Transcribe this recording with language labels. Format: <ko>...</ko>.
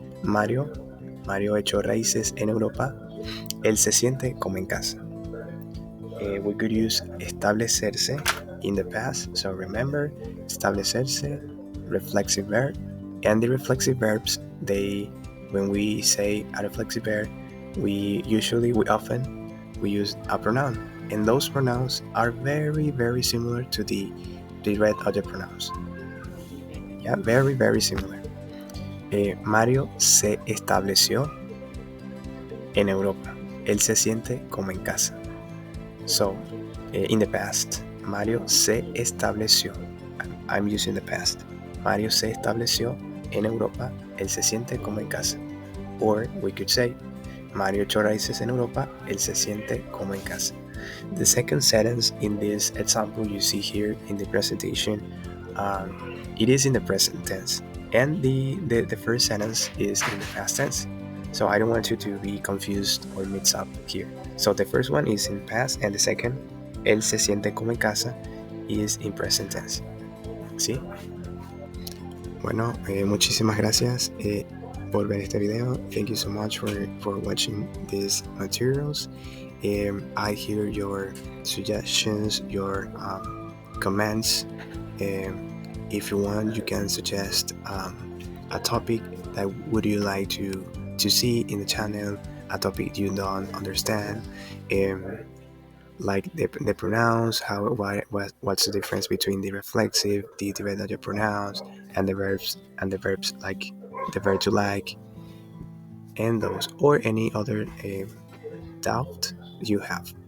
<es>Mario echó raíces en Europa. Él se siente como en casa.</es> <en>We could use establecerse in the past. So remember, establecerse, reflexive verb. And the reflexive verbs, when we say a reflexive verb, we often use a pronoun. And those pronouns are very, very similar to the red other pronouns. Yeah, very, very similar.</en> <es>Mario se estableció en Europa. Él se siente como en casa.</es> <en>So, in the past,</en> <es>Mario se estableció.</es> <en>I'm using the past.</en> <es>Mario se estableció en Europa. Él se siente como en casa. Or we could say, Mario echó raíces en Europa. Él se siente como en casa.</es> <en>The second sentence in this example you see here in the presentation, it is in the present tense. And the first sentence is in the past tense. So I don't want you to be confused or mix up here. So the first one is in past and the second,</en> <es>él se siente como en casa,</es> <en>is in present tense.</en> <es>¿Sí? Bueno, muchísimas gracias por ver este video.</es> <en>Thank you so much for watching these materials. I hear your suggestions, your comments. If you want, you can suggest a topic that would you like to see in the channel, a topic you don't understand, like the pronouns, what's the difference between the reflexive, the irregular pronouns, and the verbs like the verb to like, and those, or any other doubt you have.</en>